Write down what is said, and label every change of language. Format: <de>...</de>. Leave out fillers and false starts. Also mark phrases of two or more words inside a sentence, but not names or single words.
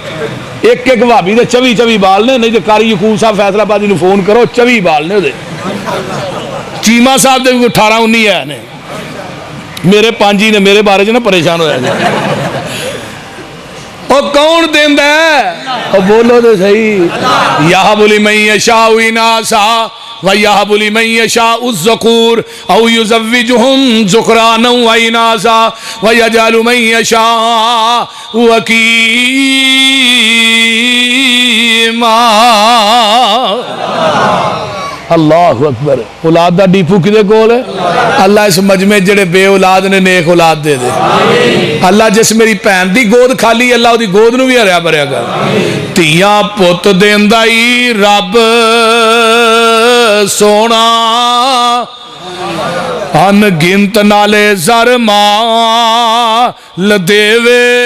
<pa>ਇੱਕ ਇੱਕ ਭਾਬੀ ਕੇ 24 ਬਾਲ ਨੇ, ਨਹੀਂ ਤੋ ਕਾਰੀ ਯਕੂਬ ਸਾਹਬ ਫ਼ੈਸਲਾਬਾਦੀ ਨੂੰ ਫ਼ੋਨ ਕਰੋ, 24 ਬਾਲ ਨੇ ਉਹਦੇ। ਚੀਮਾ ਸਾਹਬ ਦੇ 18-19 ਹੈ ਨੇ, ਮੇਰੇ 5 ਹੀ ਨੇ। ਮੇਰੇ ਬਾਰੇ ਚ ਨਾ ਪਰੇਸ਼ਾਨ ਹੋਇਆ ਨੇ। ਓ ਕੌਣ ਦੇਂਦਾ ਹੈ? ਓ ਬੋਲੋ ਤੋ ਸਹੀ।</pa> <ar>يهب لمن يشاء إناثا ويهب لمن يشاء الذكور أو يزوجهم ذكرانا وإناثا ويجعل من يشاء عقيما. الله أكبر.</ar> <pa>ਔਲਾਦ ਦਾ ਡੀਪੂ ਕਿਦੇ ਕੋਲ ਹੈ? ਅੱਲਾਹ ਇਸ ਮਜਮੇ ਜਿਹੜੇ ਬੇ ਔਲਾਦ ਨੇ ਨੇਕ ਔਲਾਦ ਦੇ ਦੇ। ਅੱਲਾਹ ਜਿਸ ਮੇਰੀ ਭੈਣ ਦੀ ਗੋਦ ਖ਼ਾਲੀ, ਅੱਲਾਹ ਉਹਦੀ ਗੋਦ ਨੂੰ ਭੀ ਹਰਿਆ ਭਰਿਆ ਕਰ। ਧੀਆਂ ਪੁੱਤ ਦੇਂਦਾ ਹੀ ਰੱਬ ਸੋਹਣਾ, ਅਣਗਿਣਤ ਨਾਲੇ ਜ਼ਰ ਮਾਲ ਦੇਵੇ।</pa>